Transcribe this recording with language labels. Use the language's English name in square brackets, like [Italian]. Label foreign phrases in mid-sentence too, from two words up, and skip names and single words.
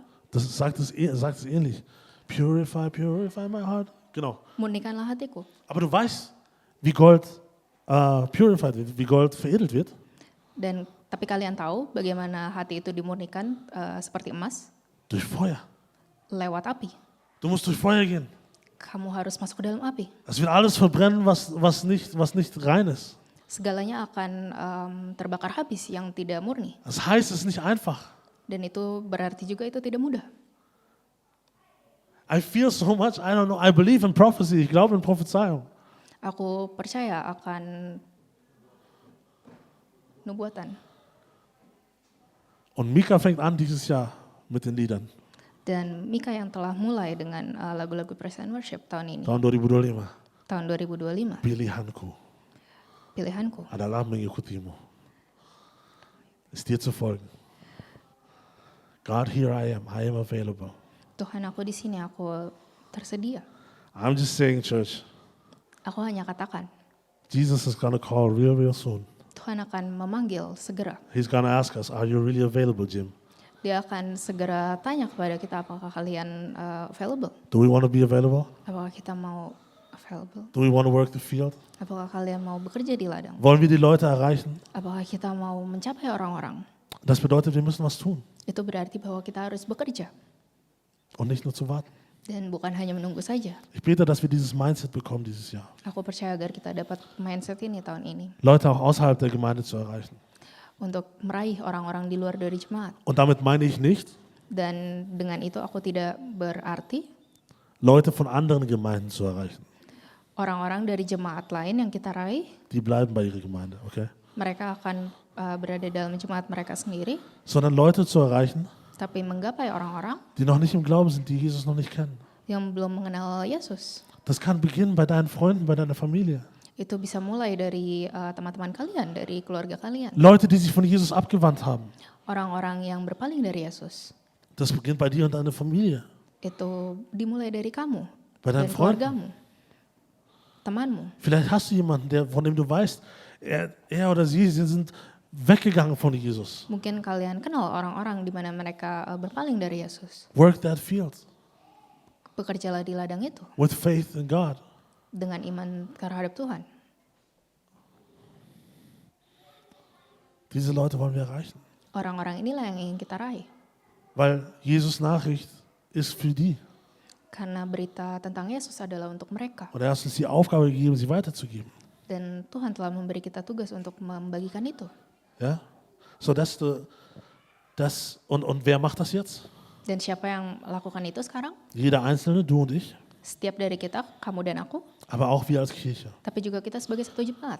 [German] das sagt es ähnlich. [English] Purify, purify my heart. [German] Genau. [Indonesian] murnikanlah hatiku. [German] Aber du weißt, wie Gold purified wird, wie Gold veredelt wird? [Indonesian] Dan tapi kalian tahu bagaimana hati itu dimurnikan seperti emas? [German] Durch Feuer. [Indonesian] Lewat api. [German] Du musst durch Feuer gehen. [Indonesian] Kamu harus masuk ke dalam api. [German] Es wird alles verbrennen, was nicht rein ist. [Indonesian] Segalanya akan terbakar habis yang tidak murni. [German] Das heißt, es ist nicht einfach. [Indonesian] Dan itu berarti juga itu tidak mudah. [English] I feel so much, I don't know, I believe in prophecy, [German] ich glaube in Prophezeiung. [Indonesian] Aku percaya akan nubuatan. [German] Und Mika fängt an dieses Jahr mit den Liedern. [Indonesian] Dan Mika yang telah mulai dengan lagu-lagu [English] praise and worship [Indonesian] tahun ini, Tahun 2025. tahun 2025, Pilihanku pilihanku adalah mengikutimu. [German] Ist dir zu folgen. [English] God, here I am available. [Indonesian] Tuhan, aku di sini, aku tersedia. [English] I'm just saying, church, [Indonesian] Aku hanya katakan, [English] Jesus is gonna call real soon. [Indonesian] Tuhan akan memanggil segera. [English] He's gonna ask us, are you really available, Jim? [Indonesian] Dia akan segera tanya kepada kita, apakah kalian available? [English] Do we want to be available? [Indonesian] Apakah kita mau available? [English] Do we want to work the field? [Indonesian] Apakah kalian mau bekerja di ladang? [German] Wollen wir die Leute erreichen? [Indonesian] Apakah kita mau mencapai orang-orang? [German] Das bedeutet, wir müssen was tun [Indonesian] Itu berarti bahwa kita harus bekerja [German] und nicht nur zu warten. [Indonesian] dan bukan hanya menunggu saja. [German] Ich bete, dass wir dieses Mindset bekommen dieses Jahr. [Indonesian] Aku percaya agar kita dapat mindset ini tahun ini [German] Leute auch außerhalb der Gemeinde zu erreichen. [Indonesian] untuk meraih orang-orang di luar dari jemaat. [German] Und damit meine ich nicht, [Indonesian] Dan dengan itu aku tidak berarti [German] Leute von anderen Gemeinden zu erreichen. [Indonesian] orang-orang dari jemaat lain yang kita raih, [German] Die bleiben bei ihrer Gemeinde, okay? [Indonesian] mereka akan berada dalam jemaat mereka sendiri, [German] Sondern Leute zu erreichen, [Indonesian] tapi menggapai orang-orang [German] die noch nicht im Glauben sind, die Jesus noch nicht kennen. [Indonesian] yang belum mengenal Yesus. [German] Das kann beginnen bei deinen Freunden, bei deiner Familie. [Indonesian] Itu bisa mulai dari teman-teman kalian, dari keluarga kalian. [German] Leute, die sich von Jesus abgewandt haben. [Indonesian] Orang-orang yang berpaling dari Yesus. [German] Das beginnt bei dir und deiner Familie. [Indonesian] Itu dimulai dari kamu [German] Bei [Indonesian] dan [German] deinen Freunden. [Indonesian] keluargamu, temanmu. [German] Vielleicht hast du jemanden, von dem du weißt, er oder sie sind weggegangen von Jesus. [Indonesian] Mungkin kalian kenal orang-orang di mana mereka berpaling dari Yesus. [English] Work that field [Indonesian] Bekerjalah di ladang itu [English] with faith in God. [Indonesian] dengan iman terhadap Tuhan. [German] Diese Leute wollen wir erreichen. [Indonesian] Orang-orang inilah yang ingin kita raih. [German] Weil Jesus Nachricht ist für die. [Indonesian] Karena berita tentang Yesus adalah untuk mereka. [German] Und er hat uns die Aufgabe gegeben, sie weiterzugeben. [Indonesian] Dan Tuhan telah memberi kita tugas untuk membagikan itu. [German] Ja? So, und wer macht das jetzt? [Indonesian] Dan siapa yang lakukan itu sekarang? [German] Jeder Einzelne, du und ich, [Indonesian] Setiap dari kita, kamu dan aku, [German] aber auch wir als Kirche. [Indonesian] tapi juga kita sebagai satu jemaat.